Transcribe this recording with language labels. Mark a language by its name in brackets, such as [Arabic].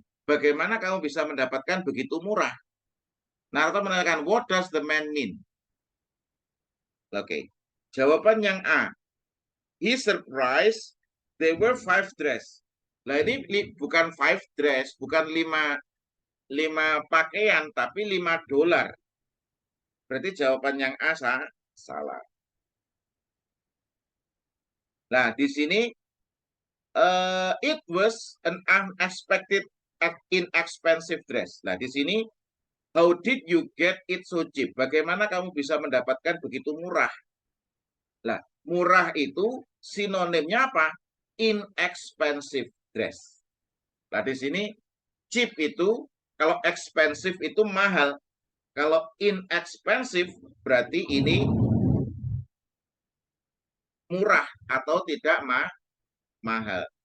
[Indonesian] Bagaimana kamu bisa mendapatkan begitu murah? Narator menanyakan, [English] what does the man mean? [Indonesian] Oke, jawaban yang A. [English] He surprised they were 5 dress. [Indonesian] Nah, ini bukan 5 dress, bukan 5 pakaian, tapi $5. Berarti jawaban yang A salah. Nah, di sini [English] it was an unexpected inexpensive dress. [Indonesian] Nah, di sini [English] how did you get it so cheap? [Indonesian] Bagaimana kamu bisa mendapatkan begitu murah? Nah, murah itu sinonimnya apa? Inexpensive dress. Nah, di sini cheap itu, kalau expensive itu mahal. Kalau inexpensive berarti ini murah atau tidak mahal.